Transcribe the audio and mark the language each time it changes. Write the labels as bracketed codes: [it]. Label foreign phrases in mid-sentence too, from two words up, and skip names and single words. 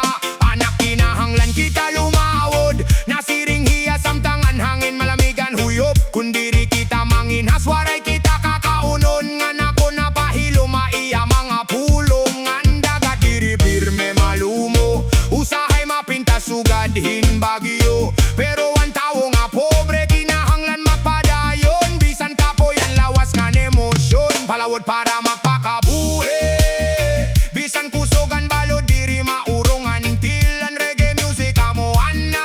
[war] Anak kinahanglan kita lumawod, nasiring hiya samtangan hangin malamigan huyop. Kundiri kita manginhas waray kita kakaunon, nga nako na pahilo maiya mga pulong. Ngan dagat diri pirme malumo, usahay mapinta sugadhin bagyo. Pero ang tao nga pobre kinahanglan mapadayon, bisan kapoy ang lawas ngan emosyon. Palawod para magpakabuhi, bisan kusogan balod diri maurongan. Tilan [en] reggae music [war] amo